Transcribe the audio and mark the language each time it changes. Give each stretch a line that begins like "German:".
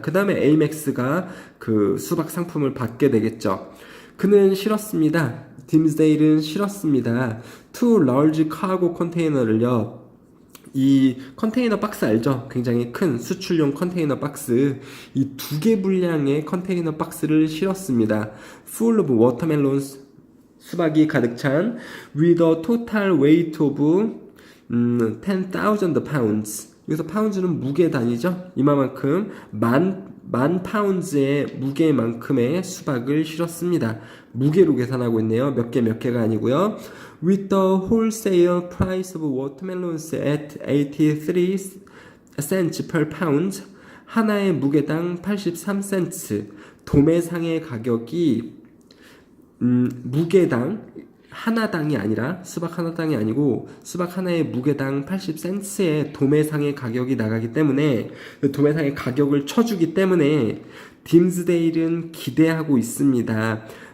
Korean: 그 다음에 에이맥스가 그 수박 상품을 받게 되겠죠. 그는 실었습니다. 딤즈데일은 실었습니다.
English: two large cargo
Korean: container를요, 이 컨테이너 박스 알죠? 굉장히 큰 수출용 컨테이너 박스, 이 2개 분량의 컨테이너 박스를 실었습니다.
English: Full of watermelons,
Korean: 수박이 가득 찬
English: with a total weight of 10,000 pounds.
Korean: 여기서 파운드는 무게 단위죠. 이만큼 만 파운드의 무게만큼의 수박을 실었습니다. 무게로 계산하고 있네요. 몇 개가 아니고요.
English: With the wholesale price of watermelons at 83 cents per pound,
Korean: 하나의 무게당 83센트, 도매상의 가격이 무게당 하나당이 아니라 수박 하나당이 아니고 수박 하나의 무게당 80센트의 도매상의 가격이 나가기 때문에 그 도매상의 가격을 쳐주기 때문에 딤스데일은 기대하고 있습니다.